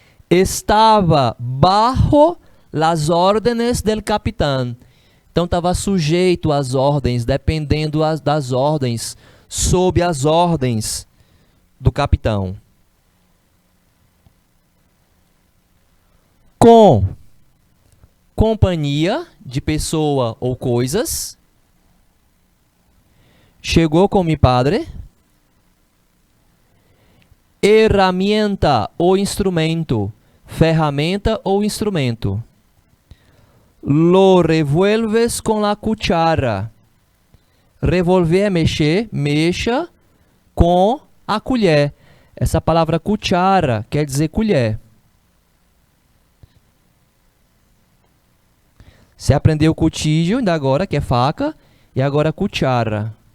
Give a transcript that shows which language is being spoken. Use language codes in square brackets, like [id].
[es] Estava bajo las órdenes del capitán. [pt] Então, estava sujeito às ordens, dependendo das ordens, sob as ordens do capitão. Com companhia de pessoa ou coisas. Chegou com mi padre. Herramienta ou instrumento. Ferramenta ou instrumento. [es] Lo revuelves con la cuchara. [pt] Revolver é mexer, mexa com a colher. Essa palavra cuchara quer dizer colher. Você aprendeu cuchillo, ainda agora, que é faca, e agora cuchara.